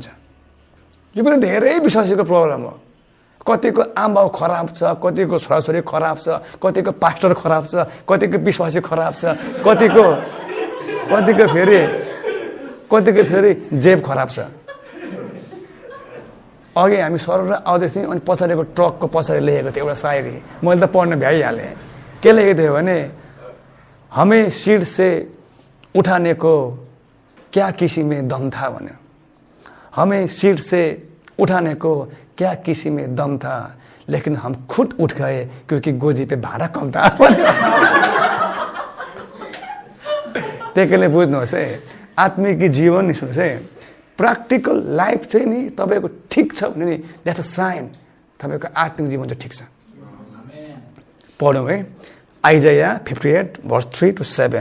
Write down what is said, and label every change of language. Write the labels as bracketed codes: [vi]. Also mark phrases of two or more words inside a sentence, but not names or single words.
[ne] यो पनि धेरै विश्वासीको प्रब्लम हो। कतिको आमा बाउ खराब छ, कतिको छोराछोरी खराब छ, कतिको पास्टर खराब छ, कतिको विश्वासी खराब छ, कतिको फेरि जेब खराब छ। अघि हामी सरर आउँदै थियौँ, अनि पछाडिको ट्रकको पछाडि लेखेको थियो एउटा सायरी, मैले त पढ्न भ्याइहालेँ। के लेखेको थियो भने, [hi] हमें सीट से उठाने को क्या किसी में दम था भन्यो। हमें सीट से उठाने को क्या किसी में दम था, लेकिन हम खुद उठ गए क्योंकि गोजी पे भाडा कम था। [ne] त्यसैले बुझ्नुहोस् है, आत्मिक जीवन नि सुन्नुहोस् है, [en] practical life [ne] चाहिँ नि तपाईँको ठिक छ भने नि [en] that's a sign [ne] तपाईँको आत्मिक जीवन चाहिँ ठिक छ। पढौँ है, आइजाया 58:3-7।